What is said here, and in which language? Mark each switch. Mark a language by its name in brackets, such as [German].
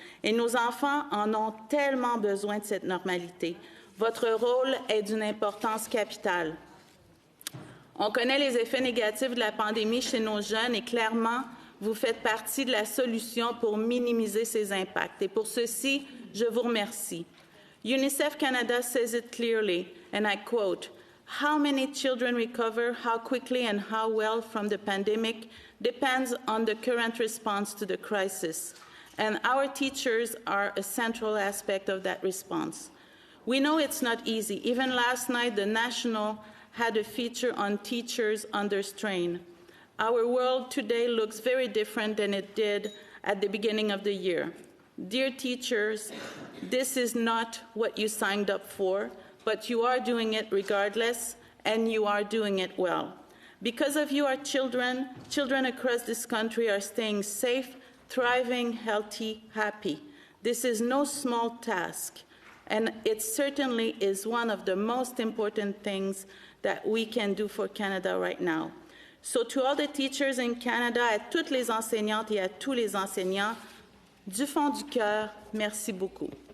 [French] Et nos enfants en ont tellement besoin de cette normalité. Votre rôle est d'une importance capitale. On connaît les effets négatifs de la pandémie chez nos jeunes et clairement, vous faites partie de la solution pour minimiser ces impacts. Et pour ceci, je vous remercie. [English] UNICEF Canada says it clearly, and I quote, "How many children recover, how quickly and how well from the pandemic depends on the current response to the crisis. And our teachers are a central aspect of that response. We know it's not easy. Even last night, the National had a feature on teachers under strain. Our world today looks very different than it did at the beginning of the year. Dear teachers, this is not what you signed up for, but you are doing it regardless, and you are doing it well. Because of you, our children across this country are staying safe, thriving, healthy, happy. This is no small task, and it certainly is one of the most important things that we can do for Canada right now. So to all the teachers in Canada, [French] à toutes les enseignantes et à tous les enseignants, du fond du cœur, merci beaucoup.